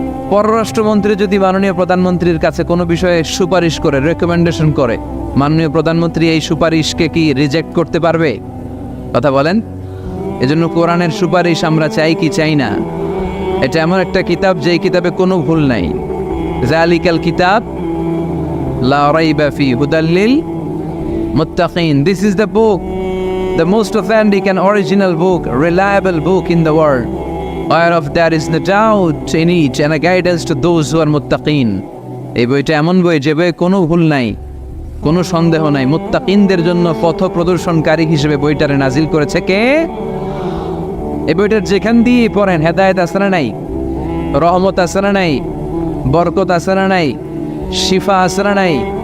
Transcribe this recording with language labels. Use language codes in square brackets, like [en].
[bn] পররাষ্ট্রমন্ত্রী যদি মাননীয় প্রধানমন্ত্রীর কাছে কোনো বিষয়ে সুপারিশ করে, রেকমেন্ডেশন করে, মাননীয় প্রধানমন্ত্রী এই সুপারিশকে কি রিজেক্ট করতে পারবে? কথা বলেন। এজন্য কোরআনের সুপারিশ আমরা চাই কি চাই না? এটা এমন একটা কিতাব যেই কিতাবে কোনো ভুল নাই। [ar] যালিকাল কিতাব লা রাইবা ফি হুদাল লিল মুত্তাকিন। [en] This is the book, the most authentic and original book, reliable book in the world, whereof there is no doubt in it and a guidance to those who are muttaqin. [bn] এই বইটা এমন বই যে বইয়ে কোনো ভুল নাই, কোনো সন্দেহ নাই। মুত্তাকিনদের জন্য পথ প্রদর্শনকারী হিসেবে বইটারে নাজিল করেছে কে? এই বইটার যেখান দিয়ে পড়েন হেদায়েত আছে না নাই, রহমত আছে না নাই, বরকত আছে না নাই, শিফা আছে না নাই?